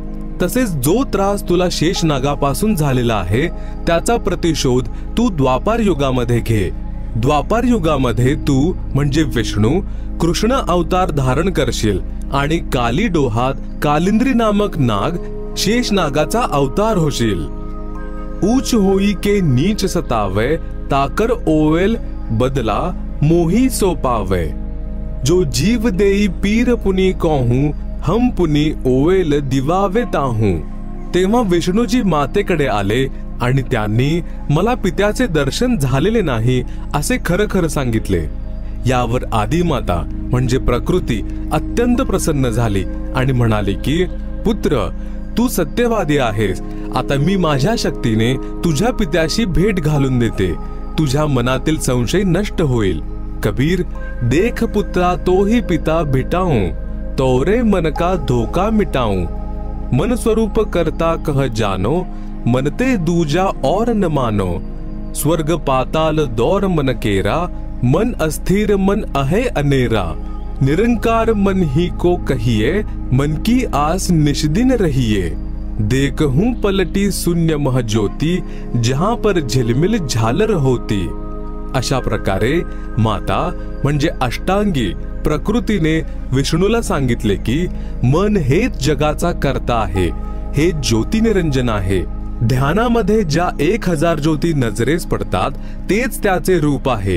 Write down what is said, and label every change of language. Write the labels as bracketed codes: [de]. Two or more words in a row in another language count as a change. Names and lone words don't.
[mr] तसेच जो त्रास तुला शेष नागापासून झालेला आहे त्याचा प्रतिशोध तू द्वापार युगामध्ये घे। द्वापार युगामध्ये तू म्हणजे विष्णू कृष्ण अवतार धारण करशील आणि काली डोहात कालिंद्री नामक नाग शेष नागाचा अवतार होशील। [hi] ऊंच होई के नीच सतावे ताकर ओवेल बदला मोही सो पावे। जो जीव देई पीर पुनी कहूं हम पुनी ओवेल दिवावे ताहूं। [mr] तेव्हा विष्णूजी मातेकडे आले आणि त्यांनी मला पित्याचे दर्शन झालेले नाही असे खरं खरं सांगितले। यावर आदिमाता म्हणजे प्रकृती अत्यंत प्रसन्न झाली आणि म्हणाली की पुत्र तू सत्यवादी आहेस। आता मी माझ्या शक्तीने तुझ्या पित्याशी भेट घालून देते, तुझ्या मनातील संशय नष्ट होईल। [hi] कबीर देख पुत्रा तोही पिता भेटाऊं, तोरे मन का धोका मिटाऊं। मन स्वरूप करता कह जानो, मनते दूजा और न मानो। स्वर्ग पाताल दौर मन केरा, मन अस्थिर मन अहे अनेरा। निरंकार मन ही को कहिए, मन की आस निष्दिन रहिए। देखूं पलटी शून्य मह ज्योति, जहां पर झिलमिल झालर होती। [mr] अशा प्रकारे माता म्हणजे अष्टांगी प्रकृतीने विष्णूला सांगितले की मन हेच जगाचा कर्ता आहे, हे ज्योतिनिरंजन आहे। ध्यानामध्ये ज्या 1000 ज्योती नजरेस पडतात तेच त्याचे रूप आहे।